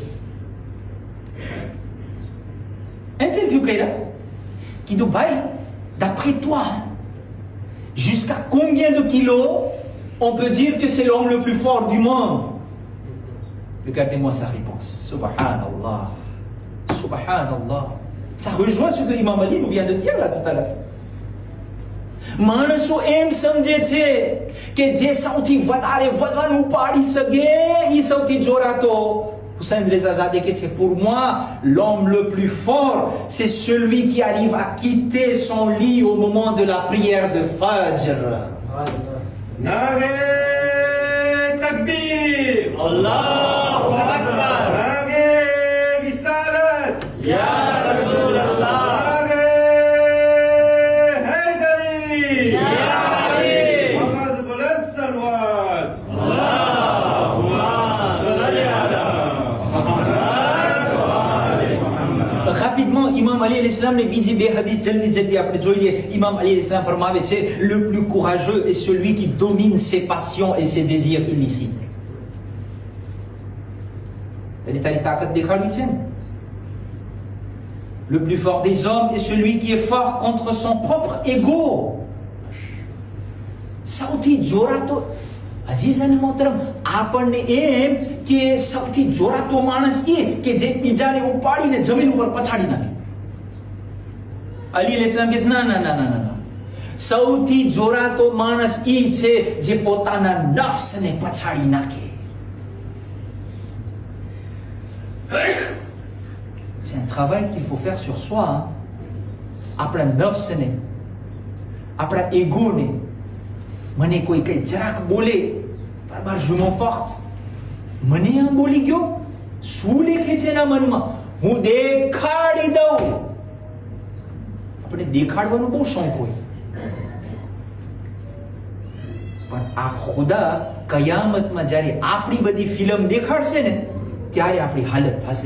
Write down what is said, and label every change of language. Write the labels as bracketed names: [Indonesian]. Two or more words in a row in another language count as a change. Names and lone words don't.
[French] Interview Kaira, qui dit, Baï, d'après toi, jusqu'à combien de kilos on peut dire que c'est l'homme le plus fort du monde? Regardez-moi sa réponse. [Arabic] سبحان الله. سبحان الله. Ça rejoint ce que Imam Ali nous vient de dire là tout à l'heure. [Gujarati] માણસો એમ સમજે છે કે જે સૌથી વધારે વજન ઉપાડી શકે એ સૌથી જોરાતો. Hossein Reza Zadeh કહે છે, [French] pour moi l'homme le plus fort c'est celui qui arrive à quitter son lit au moment de la prière de Fajr. [Arabic] نعرۂ تکبیر. الله أكبر. لگی رسالت. يا رسول الله. لگی حیدری. يا علي. ماوس بلند صلوات. اللهم صل على [Gujarati] Rapidement, Imam Ali [Arabic] عليه السلام [Gujarati] ne બીજી બે હદીસ જલ્દી આપણે જોઈ લઈએ. Imam Ali [Arabic] عليه السلام [Gujarati] ફરમાવે છે, [French] le plus courageux est celui qui domine ses passions et ses désirs illicites. [Gujarati] તારી તાકાત દેખાડવી છે ને? [French] Le plus fort des hommes est celui qui est fort contre son propre ego. [Gujarati] સૌથી જોરાતો અઝીઝ અને મોહતરમ, આપણને એમ કે સૌથી જોરાતો માણસ એ કે જે બીજાને ઉપાડીને જમીન ઉપર પછાડી નાખે. અલી અલૈહિસ્સલામ કહે ના ના ના ના ના, સૌથી જોરાતો માણસ એ છે જે પોતાના નફ્સને પછાડી નાખે. [French] C'est un travail qu'il faut faire sur soi. [Gujarati] આપણા નફ્સને, આપણા એગોને, મને કોઈ કઈ જરાક બોલે, બરાબર [French] je m'emporte, [Gujarati] મને આમ બોલી ગયો, શું લેખે છે એના મનમાં, હું દેખાડી દઉં. આપણે દેખાડવાનું બહુ શોખ હોય, પણ આ ખુદા કયામતમાં જ્યારે આપણી બધી ફિલ્મ દેખાડશે ને, ત્યારે આપણી હાલત થશે.